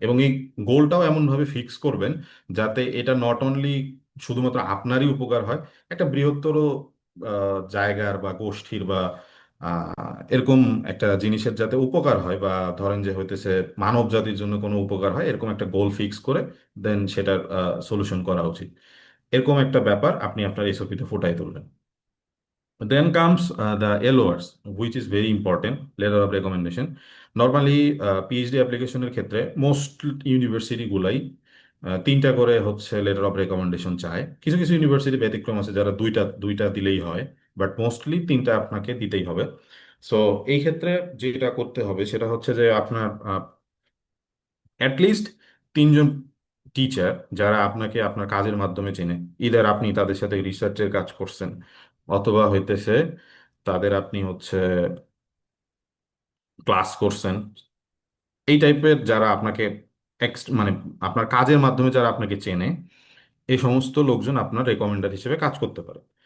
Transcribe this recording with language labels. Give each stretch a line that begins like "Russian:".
Bangla: এবং এই গোলটাও এমনভাবে ফিক্স করবেন যাতে এটা নট অনলি শুধুমাত্র আপনারই উপকার হয়, একটা বৃহত্তর জায়গার বা গোষ্ঠীর বা এরকম একটা জিনিসের যাতে উপকার হয়, বা ধরেন যে হইতেছে মানব জাতির জন্য কোনো উপকার হয়, এরকম একটা গোল ফিক্স করে দেন সেটার সলিউশন করা উচিত। এরকম একটা ব্যাপার আপনি আপনার এসওপিতে ফুটাই তুলবেন।
English: Then comes the LORs, which is very important, letter of recommendation.
Bangla: Normally PhD অ্যাপ্লিকেশনের ক্ষেত্রে মোস্ট ইউনিভার্সিটি গুলাই তিনটা করে হচ্ছে লেটার অফ রেকমেন্ডেশন চায়। কিছু কিছু ইউনিভার্সিটি ব্যতিক্রম আছে যারা দুইটা দুইটা দিলেই হয়, বাট মোস্টলি তিনটা আপনাকে দিতেই হবে। সো এই ক্ষেত্রে যেটা করতে হবে সেটা হচ্ছে যে আপনার অ্যাটলিস্ট তিনজন টিচার যারা আপনাকে আপনার কাজের মাধ্যমে চেনে, ইদার আপনি তাদের সাথে রিসার্চের কাজ করছেন, অথবা হইতেছে তাদের আপনি হচ্ছে ক্লাস করছেন, এই টাইপের যারা আপনাকে মানে আপনার কাজের মাধ্যমে যারা আপনাকে চেনে, এই সমস্ত লোকজন আপনার রেকমেন্ডার হিসেবে কাজ করতে পারে।